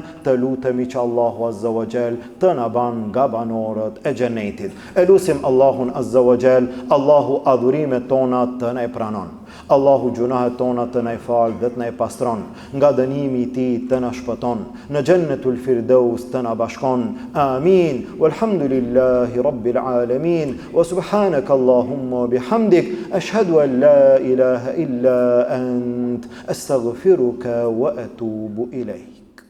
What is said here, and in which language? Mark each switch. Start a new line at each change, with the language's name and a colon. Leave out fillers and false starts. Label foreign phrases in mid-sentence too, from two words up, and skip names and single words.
Albanian: Të lutemi që Allahu
Arabic: عز وجل
Albanian: të na ban nga banorët e xhenetit. E lutim Allahun
Arabic: عز وجل,
Albanian: Allahu adhurimet tona të na pranon. Allahu gjunahet tona të na fal dhe të na pastron, nga dënimi i tij të na shpëton, në
Arabic: جنة الفردوس
Albanian: të na bashkon. Amin.
Arabic: والحمد لله رب العالمين. وسبحانك اللهم بحمدك أشهد أن لا إله إلا أنت أستغفرك وأتوب إليك.